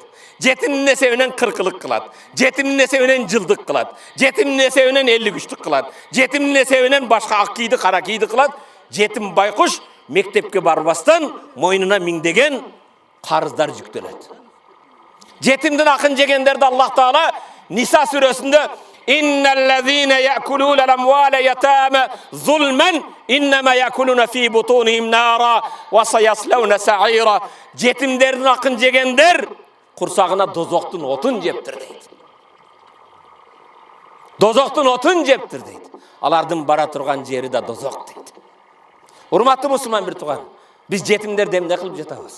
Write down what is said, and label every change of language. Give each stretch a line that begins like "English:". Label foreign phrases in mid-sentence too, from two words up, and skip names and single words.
Kyrgyz: Жетимдин эсебинен кыркылык кылат. Жетимдин эсебинен жылдык кылат. Жетимдин эсебинен элдик үчтүк кылат. Жетимдин эсебинен башка ак кийди, кара кийди кылат. Жетим байкуш мектепке барбастан мойнуна миңдеген карыздар жүктөлөт. Жетимдин акын жегендерди Аллах Таала Ниса сүрөсүндө
Arabic: "إن الذين يأكلون الأموال اليتامى ظلما إنما يأكلون في بطونهم نارا وسيصلون سعيرا".
Kyrgyz: Жетимдердин акын жегендер курсагына дозоктун отун жептир дейт. Дозоктун отун жептир дейт. Алардын бара турган жери да дозок дейт. Урматтуу мусулман бир тууган, биз жетимдерди эмне кылып жатабыз?